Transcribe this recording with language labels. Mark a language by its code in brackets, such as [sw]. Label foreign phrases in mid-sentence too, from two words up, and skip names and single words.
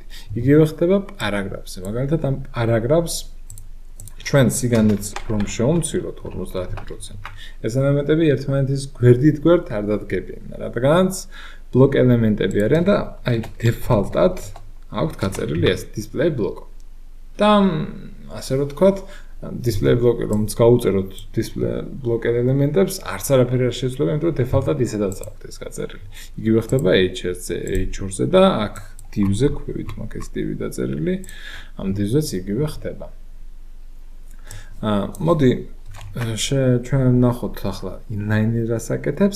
[ka] იგივე ხდება პარაგრაფზე. მაგალითად ამ პარაგრაფს ჩვენ სიგანეც რომ შევმციროთ 50%. ეს ელემენტები ერთმანეთის გვერდით გვერდ არ დადგებიან, რადგანაც block ელემენტები არიან და აი default-ად აქვთ გაწერილი ეს [en] display block. [ka] და ასე რომ ვთქვათ, [en] display block [ka] რომც გავუწეროთ [en] display block [ka] ელემენტებს, არც არაფერი არ შეცვლება, იმიტომ რომ default-ად ისედაც აქვთ ეს გაწერილი. იგივე ხდება H1-ზე, H2-ზე და აქ div-ზე ქვევით მაქვს ეს div დაწერილი, ამ div-ზეც იგივე ხდება. მოდი ჩვენ ნახოთ ახლა inline რას აკეთებს.